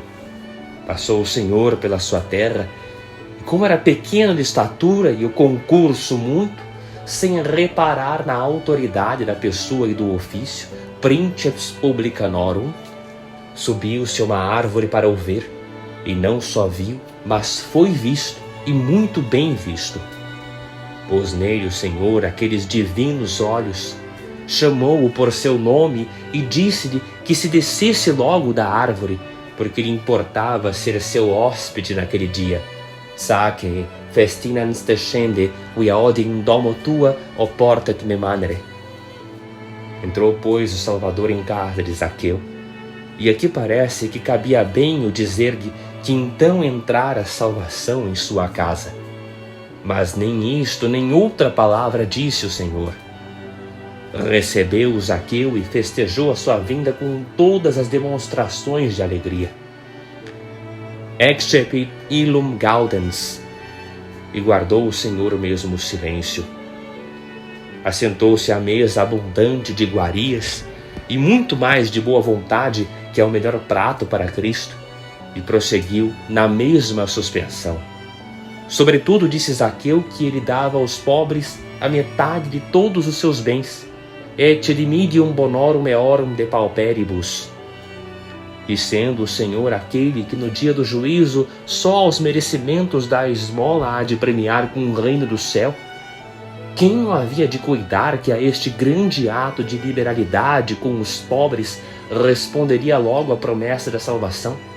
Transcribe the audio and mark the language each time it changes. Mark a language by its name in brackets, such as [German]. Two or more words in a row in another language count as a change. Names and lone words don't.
[Portuguese] Passou o Senhor pela sua terra, e como era pequeno de estatura e o concurso muito, sem reparar na autoridade da pessoa e do ofício, [Latin] princeps publicanorum, [Portuguese] subiu-se a uma árvore para o ver, e não só viu, mas foi visto, e muito bem visto. Pôs nele o Senhor aqueles divinos olhos, chamou-o por seu nome e disse-lhe que se descesse logo da árvore, porque lhe importava ser seu hóspede naquele dia. [Latin] Saque, festinans descende, quia odi in domo tua oportat me manere. [Portuguese] Entrou, pois, o Salvador em casa de Zaqueu, e aqui parece que cabia bem o dizer-lhe que então entrara a salvação em sua casa. Mas nem isto, nem outra palavra disse o Senhor. Recebeu Zaqueu e festejou a sua vinda com todas as demonstrações de alegria. [Latin] Excepit illum gaudens, [Portuguese] e guardou o Senhor o mesmo silêncio. Assentou-se à mesa abundante de iguarias e muito mais de boa vontade, que é o melhor prato para Cristo, e prosseguiu na mesma suspensão. Sobretudo disse Zaqueu que ele dava aos pobres a metade de todos os seus bens, [Latin] et dimidium bonorum eorum de pauperibus. [Portuguese] E sendo o Senhor aquele que no dia do juízo só aos merecimentos da esmola há de premiar com o reino do céu, quem não havia de cuidar que a este grande ato de liberalidade com os pobres responderia logo a promessa da salvação?